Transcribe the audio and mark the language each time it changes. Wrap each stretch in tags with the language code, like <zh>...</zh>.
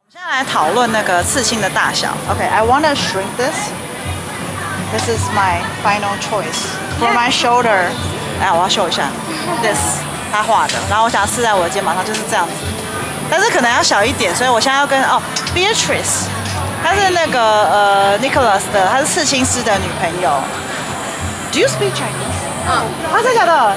<zh>在讨论那个刺青的大小。</zh> <en>Okay, I want to shrink this. This is my final choice for my shoulder.</en> <zh>哎，我要秀一下 ，this 他画的，然后我想要刺在我的肩膀上，就是这样子。但是可能要小一点，所以我现在要跟Beatrice， 她是那个Nicholas 的，她是刺青师的女朋友。</zh> <en>Do you speak Chinese？</en> <zh>真的假的？</zh>